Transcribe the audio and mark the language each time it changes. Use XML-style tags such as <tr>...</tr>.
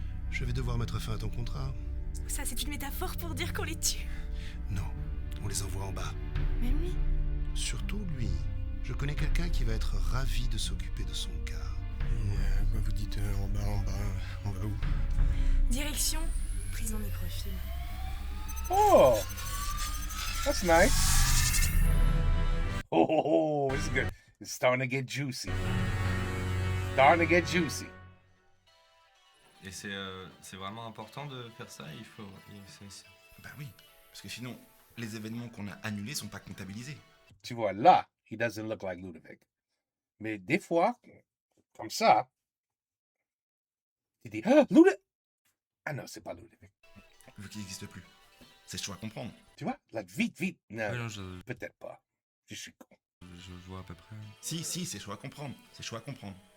<fr>Je vais devoir mettre fin à ton contrat. Ça, c'est une métaphore pour dire qu'on les tue. Non, on les envoie en bas. Mais oui. Surtout lui. Je connais quelqu'un qui va être ravi de s'occuper de son cas. Quoi vous dites en bas, on va où? Direction, prison microfilm.</fr> <en>Oh, that's nice. Oh, it's good. It's starting to get juicy. Starting to get juicy.</en> <fr>Et c'est vraiment important de faire ça. Il faut. Bah oui, parce que sinon, les événements qu'on a annulés sont pas comptabilisés. Tu vois, là,</fr> <en>he doesn't look like Ludovic.</en> <fr>Mais des fois, comme ça, tu dis, ah, Ludovic! Ah non, c'est pas Ludovic. Vu qu'il n'existe plus. C'est chaud à comprendre. Tu vois, là, vite, vite. Non, Ouais, non, je peut-être pas. Je suis con. vois à peu près. Si, c'est chaud à comprendre. C'est chaud à comprendre.</fr>